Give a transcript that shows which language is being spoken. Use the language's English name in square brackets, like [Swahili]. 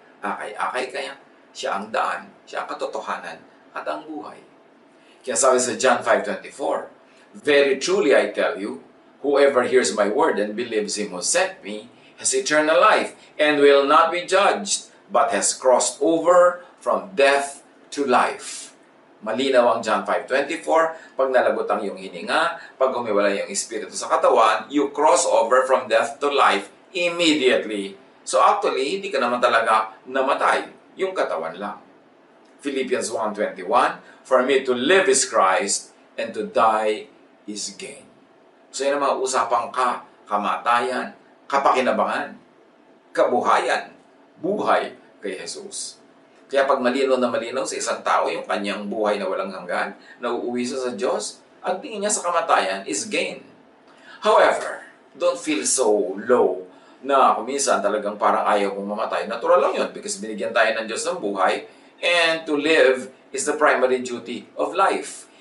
[Filipino] Akay-akay kaya, siya ang daan, siya ang katotohanan, at ang buhay. Kaya sabi sa [English] John 5:24, very truly I tell you, whoever hears my word and believes him who sent me has eternal life and will not be judged, but has crossed over from death to life. [Filipino] Malinaw ang John 5:24, pag nalagot ang iyong hininga, pag humiwala yung espiritu sa katawan, [English] you cross over from death to life immediately. [Filipino] So actually, hindi ka naman talaga namatay, yung katawan lang. [English] Philippians 1:21, for me to live is Christ and to die is gain. [Filipino] So yan ang mga usapang kamatayan, kapakinabangan, kabuhayan, buhay kay Jesus. Kaya pag malinaw na malinaw sa isang tao yung kanyang buhay na walang hanggan, na uuwi siya sa Diyos, ang tingin niya sa kamatayan is gain. [English] However, don't feel so low [Filipino] na kung minsan talagang parang ayaw mong mamatay. Natural lang yun [English] because [Filipino] binigyan tayo ng Diyos ng buhay, [English] and to live is the primary duty of life.